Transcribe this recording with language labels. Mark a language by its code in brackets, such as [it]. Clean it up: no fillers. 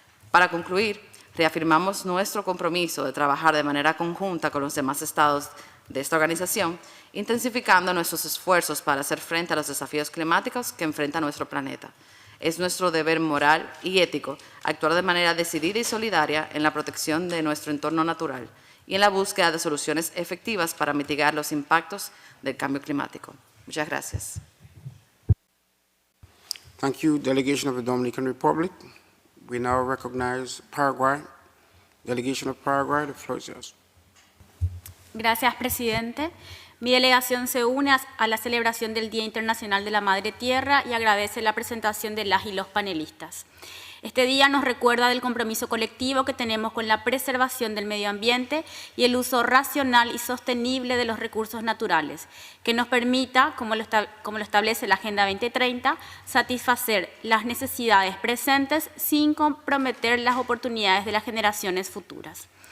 [es] Para concluir, reafirmamos nuestro compromiso de trabajar de manera conjunta con los demás estados de esta organización, intensificando nuestros esfuerzos para hacer frente a los desafíos climáticos que enfrenta nuestro planeta. Es nuestro deber moral y ético actuar de manera decidida y solidaria en la protección de nuestro entorno natural y en la búsqueda de soluciones efectivas para mitigar los impactos del cambio climático. Muchas gracias. [en] Thank you, delegation of the Dominican Republic. We now recognize Paraguay. Delegation of Paraguay, the floor is yours. [es] Gracias, presidente. Mi delegación se une a la celebración del Día Internacional de la Madre Tierra y agradece la presentación de las y los panelistas. Este día nos recuerda del compromiso colectivo que tenemos con la preservación del medio ambiente y el uso racional y sostenible de los recursos naturales, que nos permita, como lo establece la Agenda 2030, satisfacer las necesidades presentes sin comprometer las oportunidades de las generaciones futuras.